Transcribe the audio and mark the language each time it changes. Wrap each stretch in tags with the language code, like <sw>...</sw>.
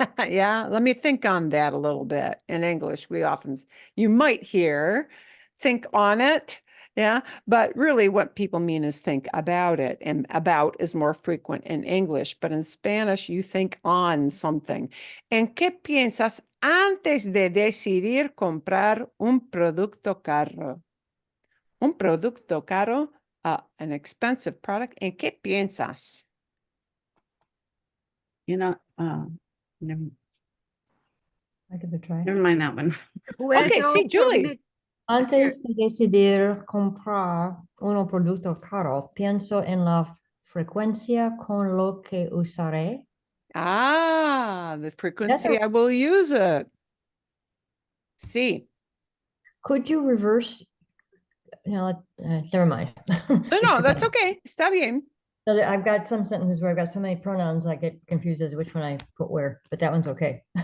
<en>Yeah, let me think on that a little bit. In English, you might hear think on it. Yeah, but really what people mean is think about it. And about is more frequent in English, but in Spanish, you think on something.</en> <es>¿En qué piensas antes de decidir comprar un producto caro? Un producto caro,</es> <en>an expensive product.</en> <es>¿En qué piensas?</es> <en>You know, never, I give it a try. never mind that one. Okay,</en> <es>sí,</es> <en>Julie.</en> <es>Antes de decidir comprar un producto caro, pienso en la frecuencia con lo que usaré.</es> <en>The frequency I will use it.</en> <es>Sí.</es> <en>Could you reverse? No, never mind. No, that's okay.</en> <es>Está bien.</es> <en>So I've got some sentences where I've got so many pronouns, I get confused as to which one I put where, but that one's okay.</en>